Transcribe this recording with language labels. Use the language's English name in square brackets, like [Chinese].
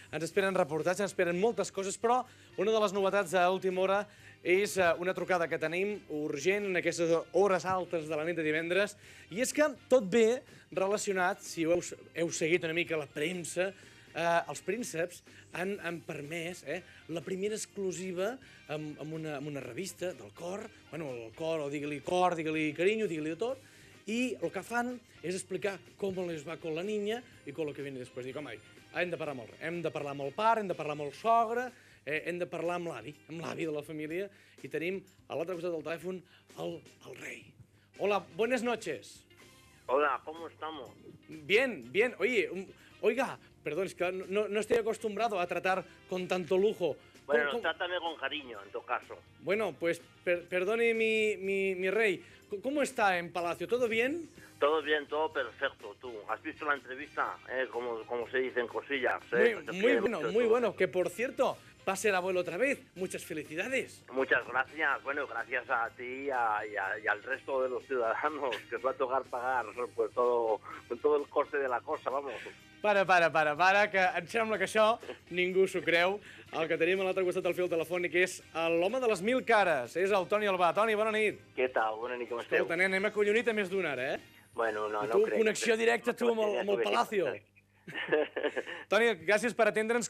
[Catalan] Ens esperen reportatges, ens esperen moltes coses, però una de les novetats d'última hora és una trucada que tenim urgent en aquestes hores altes de la nit de divendres, i és que tot ve relacionat, si heu seguit una mica la premsa, els prínceps han permès la primera exclusiva amb una revista del cor, bueno, el cor, o digue-li cor, digue-li carinyo, digue-li de tot, i el que fan és explicar com les va [Spanish] con la niña i con lo que viene [Catalan] després. Dic, home, hem de parlar amb el pare, hem de parlar amb el sogre, hem de parlar amb l'avi de la família, i tenim a l'altre costat del telèfon el rei. [Spanish] Hola, buenas noches. Hola, ¿cómo estamos? Bien, bien. Oiga, perdón, es que no estoy acostumbrado a tratar con tanto lujo. Bueno, trátame con cariño, en tu caso. Bueno, pues perdone mi rey. ¿Cómo está en Palacio? ¿Todo bien? Todo bien, todo perfecto. ¿Tú has visto la entrevista? Como se dicen cosillas. Muy bueno. Que por cierto, va a ser abuelo otra vez. Muchas felicidades. Muchas gracias. Bueno, gracias a ti y al resto de los ciudadanos que os va a tocar pagar pues todo el coste de la cosa, vamos. [Catalan] Para, que em sembla que això ningú s'ho creu. El que tenim a l'altre costat del fil telefònic és l'home de les 1000 cares, és el Toni Albà. Toni, bona nit. Què tal? Bona nit, com esteu? Escolta, nen, hem acollonit a més d'una ara, Bueno, no tu, crec. Connexió directa, tu, amb [Spanish] el Palacio. [Catalan] Toni, gràcies per atendre'ns.